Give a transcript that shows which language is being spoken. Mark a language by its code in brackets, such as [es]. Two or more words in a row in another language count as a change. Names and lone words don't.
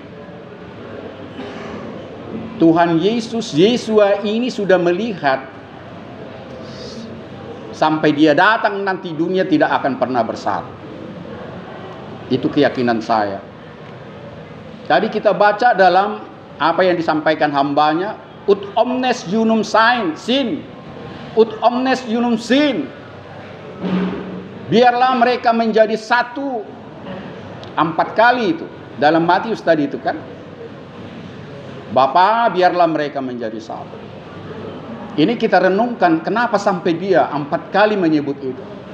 [id] Tuhan Yesus, Yesua ini sudah melihat sampai dia datang nanti dunia tidak akan pernah bersatu. Itu keyakinan saya. Tadi kita baca dalam apa yang disampaikan hambanya, [la] ut omnes unum sin, ut omnes unum sin. [id] Biarlah mereka menjadi satu. 4 kali itu dalam Matius tadi itu kan. Bapa, biarlah mereka menjadi satu. Ini kita renungkan kenapa sampai dia 4 kali menyebut itu.